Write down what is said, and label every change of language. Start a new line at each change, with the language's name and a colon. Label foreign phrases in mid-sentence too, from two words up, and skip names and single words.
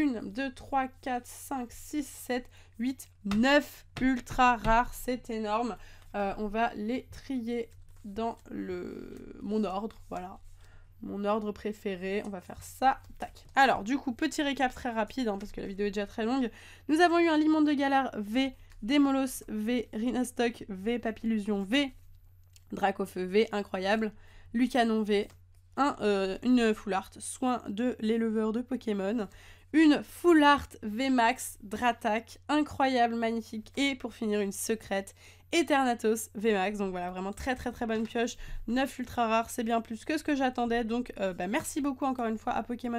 French: 1, 2, 3, 4, 5, 6, 7, 8, 9 ultra rares. C'est énorme. On va les trier dans mon ordre, voilà. Mon ordre préféré, on va faire ça, tac. Alors, du coup, petit récap très rapide, hein, parce que la vidéo est déjà très longue. Nous avons eu un Limonde de Galar V, Démolos V, Rhinastock V, Papillusion V, Dracofeu V, incroyable, Lucanon V, une Full Art, Soin de l'éleveur de Pokémon, une Full Art VMAX, Dratak, incroyable, magnifique, et pour finir une secrète, Eternatus VMAX, donc voilà, vraiment très bonne pioche, 9 ultra rares, c'est bien plus que ce que j'attendais, donc merci beaucoup encore une fois à Pokémon